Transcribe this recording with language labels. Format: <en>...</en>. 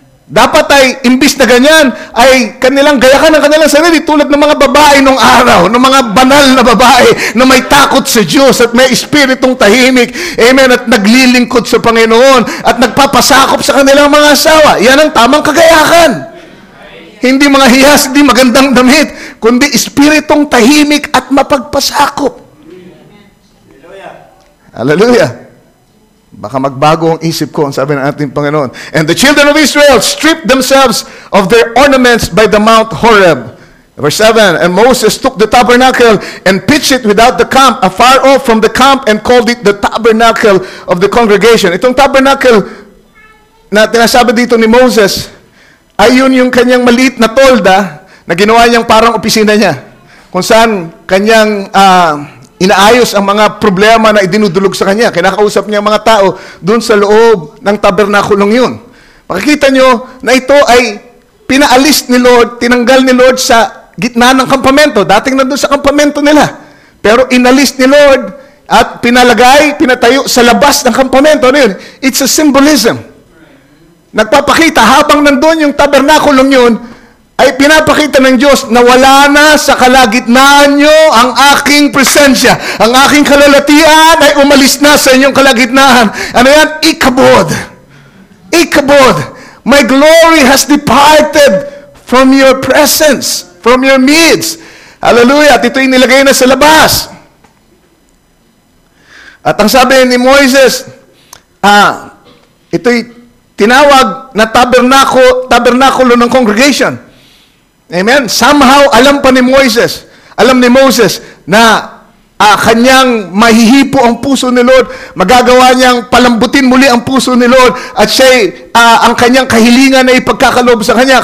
<tl>Dapat ay, imbis na ganyan, ay kanilang gayakan ang kanilang sarili tulad ng mga babae nung araw, ng mga banal na babae na may takot sa Diyos at may espiritong tahimik, amen, at naglilingkod sa Panginoon at nagpapasakop sa kanilang mga asawa. Yan ang tamang kagayakan. Hindi mga hiyas, hindi magandang damit, kundi espiritong tahimik at mapagpasakop. Hallelujah. Baka magbago ang isip ko, ang sabi ng ating Panginoon.</tl> <en>And the children of Israel stripped themselves of their ornaments by the Mount Horeb. Verse 7, and Moses took the tabernacle and pitched it without the camp, afar off from the camp, and called it the tabernacle of the congregation.</en> <tl>Itong tabernacle na tinasabi dito ni Moses, ay yun yung kanyang maliit na tolda na ginawa niyang parang opisina niya. Kung saan kanyang inaayos ang mga problema na idinudulog sa kanya. Kinakausap niya ang mga tao doon sa loob ng tabernakulong yun. Makikita nyo na ito ay pinaalis ni Lord, tinanggal ni Lord sa gitna ng kampamento. Dating nandun sa kampamento nila. Pero inalis ni Lord at pinalagay, pinatayo sa labas ng kampamento. Ano yun?</tl> <en>It's a symbolism.</en> <tl>Nagpapakita habang nandun yung tabernakulong yun, ay pinapakita ng Diyos na wala na sa kalagitnaan nyo ang aking presensya. Ang aking kalalatian ay umalis na sa inyong kalagitnaan. Ano yan? Ikabod. Ikabod.</tl> <en>My glory has departed from your presence, from your midst. Hallelujah.</en> <tl>At ito'y nilagay na sa labas. At ang sabi ni Moises, ito'y tinawag na tabernakulo ng congregation. Amen? Somehow, alam ni Moses na kanyang mahihipo ang puso ni Lord, magagawa niyang palambutin muli ang puso ni Lord, at siya'y ang kanyang kahilingan na ipagkakaloob sa kanya.</tl>